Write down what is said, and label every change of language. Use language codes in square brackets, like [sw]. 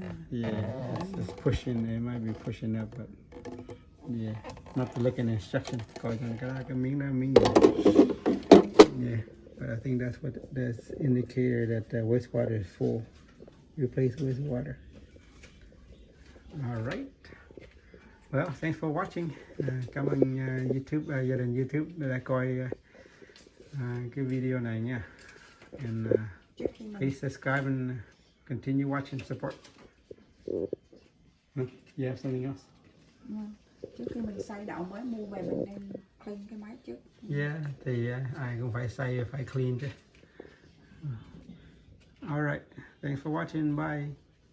[en] Yeah, it's pushing. It might be pushing up, but yeah, not to look in the instructions. Yeah, but I think that's that's indicator that the wastewater is full. Replace wastewater. All right. Well, thanks for watching. [vi] Cảm ơn YouTube, gia đình YouTube đã coi cái video này nha. [en] And please subscribe and continue watching, support. You have something else? [vi] Trước khi mình xay đậu mới mua về mình nên clean cái máy trước. Yeah, thì ai cũng phải xay, phải clean chứ. [en] All right, thanks for watching. Bye.